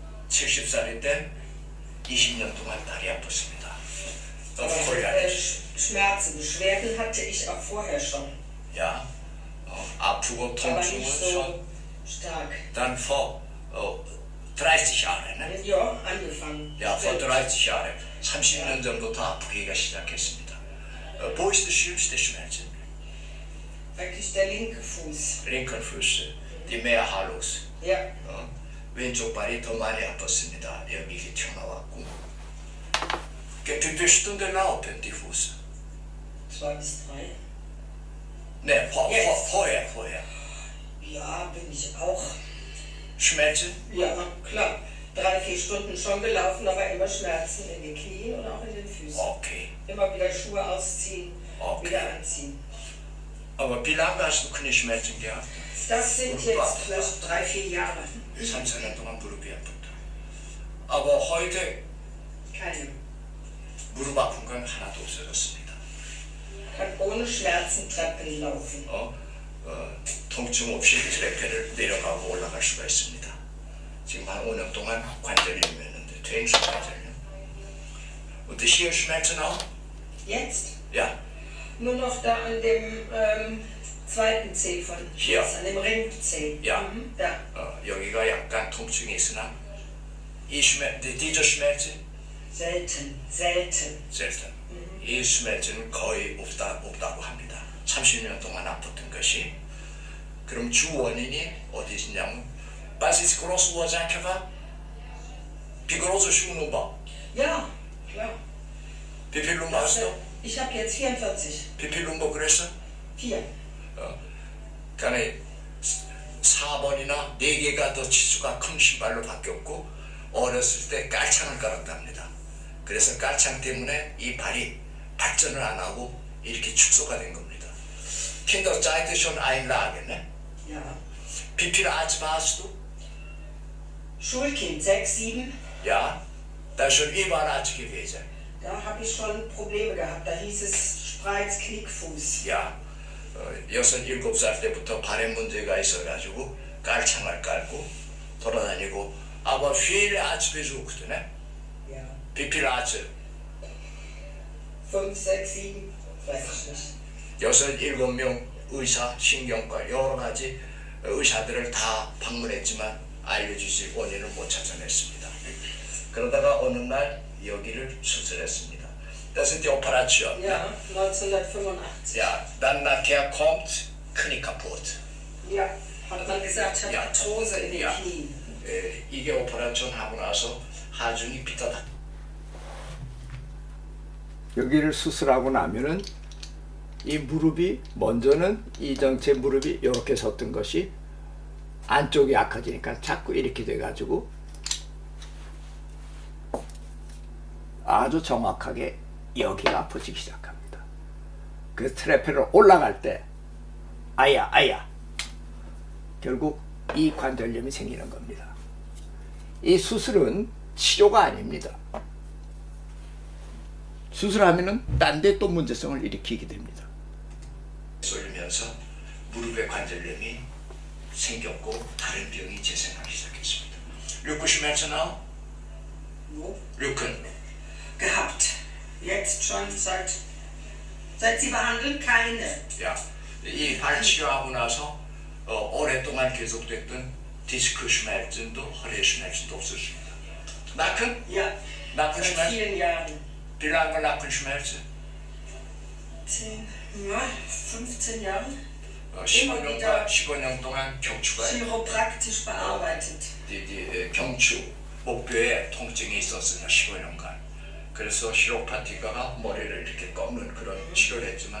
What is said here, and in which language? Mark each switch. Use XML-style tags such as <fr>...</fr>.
<ko>70살인데 20년 동안 다리 아팠습니다. 너무 곤란했어.</ko> <de>Schmerzen, Beschwerden hatte ich auch vorher schon.</de> <ko>Ja, 아프고</ko> <de>Aber</de> <ko>통증은</ko> <de>nicht schon so stark. dann vor 30 Jahre, ne? Ja, angefangen. Ja, vor Stimmt. 30 Jahre.</de> <ko>30년 전부터 아프기가 시작했습니다.</ko> <de>wo ist der schlimmste Schmerzen? Eigentlich der linke Fuß. Linken Fuß, die mehr Halus. Ja.</de> <ko>왼쪽 발이 더 많이 아팠습니다. 여기 이게 튀어나왔고.</ko> <de>Du bist unterlaufen, die Fuß. 2 bis 3.</de> <ko>네,</ko> <en>Yes.</en> <de>vorher. Ja, bin ich auch. Schmerzen? Ja, klar. 3-4 Stunden schon gelaufen, aber immer Schmerzen in den Knien und auch in den Füßen. Okay. Immer wieder Schuhe ausziehen, Okay. wieder anziehen. Aber wie lange hast du keine Schmerzen gehabt? Das sind jetzt vielleicht 3-4 Jahre.</de> <ko>3, 4년 동안 무릎이 아프다.</ko> <de>Aber heute Keine.</de> <ko>무릎 아픈 건 하나도 없어졌습니다.</ko> <de>Kann ohne Schmerzen Treppen laufen.</de> <ko>통증 없이 트레페를 내려가고 올라갈 수가 있습니다. 지금 한 5년 동안 관절염이었는데 퇴행성관절염.</ko> <de>Und hier Schmerzen auch? Jetzt? Ja. Nur noch da an dem zweiten Zeh von Hier. jetzt, an dem Ringzeh. Ja. Da.</de> <ko>여기가 약간 통증이 있으나</ko> <de>diese Schmerzen Selten. selten.</de> <ko>이 Schmerzen 거의 없다고 합니다. 30년 동안 아팠던 것이. 그럼 주 원인이 어디 있냐면</ko> <de>Was ist große Ursache war? Wie groß ist die Nummer? Ja, klar. Wie viel Nummer hast du? Ich habe jetzt 44. Wie viel Nummer größer? 4.</de> <ko>그러니까 4번이나 4개가 더 치수가 큰 신발로 바뀌었고 어렸을 때 깔창을 깔았답니다. 그래서 깔창 때문에 이 발이 발전을 안 하고 이렇게 축소가 된 겁니다.</ko> <de>Kinderzeit ist schon Einlage, ne? Ja. Wie viel Arzt warst du? Schulkind 6, 7. Ja, da ist schon überall Arzt gewesen. Da habe ich schon Probleme gehabt. Da hieß es Spreiz, Knickfuß.</de> <ko>야, 6, 7살 때부터 발에 문제가 있어가지고 깔창을 깔고 돌아다니고</ko> <de>aber viele Arzt besucht, ne? Ja. Wie viel Arzt? 5, 6, 7. Weiß ich nicht.</de> <ko>6, 7명 의사, 신경과 여러 가지 의사들을 다 방문했지만 알려주실 원인을 못 찾아냈습니다. 그러다가 어느 날 여기를 수술했습니다.</ko> <de>Das sind die Operation. Ja, 1985. Ja, dann nachher kommt Knie kaputt. Ja. Hat man gesagt, ich habe Ja. Arthrose in den Ja. Knien.</de> <ko>이게 오퍼레이션 하고 나서 하중이 삐뚤다. 여기를 수술하고 나면은 이 무릎이 먼저는 이 전체 무릎이 이렇게 섰던 것이 안쪽이 약해지니까 자꾸 이렇게 돼가지고 아주 정확하게 여기가 아파지기 시작합니다. 그 트레페를 올라갈 때 아야 결국 이 관절염이 생기는 겁니다. 이 수술은 치료가 아닙니다. 수술하면은 딴 데 또 문제성을 일으키게 됩니다. 쏠리면서 무릎에 관절염이 생겼고 다른 병이 재생하기 시작했습니다.</ko> <de>Rückenschmerzen auch? Wo? Rücken. Gehabt. Jetzt schon seit Sie behandeln keine.</de> <ko>야, 이 발 치료하고 나서 오랫동안 계속됐던 디스크 슈멜슨도 허리 슈멜슨도 없어집니다.</ko> <de>나큰? Ja. 나큰 Seit 슈멜슨? vielen Jahren. Wie lange 나큰 슈멜슨? 10, ja, 15 Jahre.</de> <ko>15년 동안 경추가</ko> <de>Chiropraktisch bearbeitet.</de> <ko>경추 목뼈에 통증이 있었으니까 15년간. 그래서 시로파티가가 머리를 이렇게 꺾는 그런 치료를 했지만</ko>